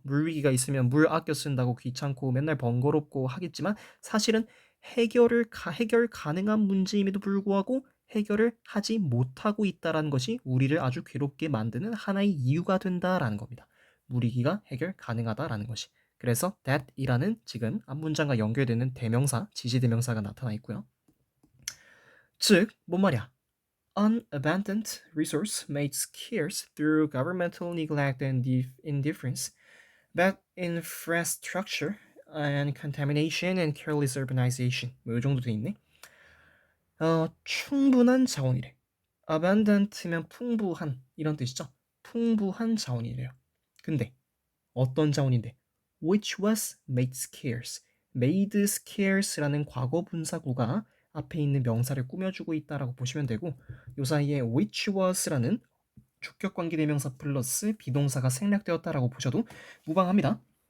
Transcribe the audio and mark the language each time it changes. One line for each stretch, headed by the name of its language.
Korean: 물 위기가 있으면 물 아껴 쓴다고 귀찮고 맨날 번거롭고 하겠지만 사실은 해결 가능한 문제임에도 불구하고 해결을 하지 못하고 있다라는 것이 우리를 아주 괴롭게 만드는 하나의 이유가 된다라는 겁니다. 물위기가 해결 가능하다라는 것이. 그래서 that이라는 지금 앞문장과 연결되는 대명사, 지시대명사가 나타나 있고요. 즉, 뭔 말이야?
English: An abundant resource made scarce through governmental neglect and indifference, bad infrastructure and contamination and careless urbanization.
Korean: 뭐 이 정도 돼 있네. 충분한 자원이래. abundant면 풍부한 이런 뜻이죠. 풍부한 자원이래요. 근데 어떤 자원인데?
English: which was made scarce. made scarce
Korean: 라는 과거 분사구가 앞에 있는 명사를 꾸며주고 있다라고 보시면 되고, 요 사이에
English: which was
Korean: 라는 주격관계대명사 플러스 비동사가 생략되었다라고 보셔도 무방합니다.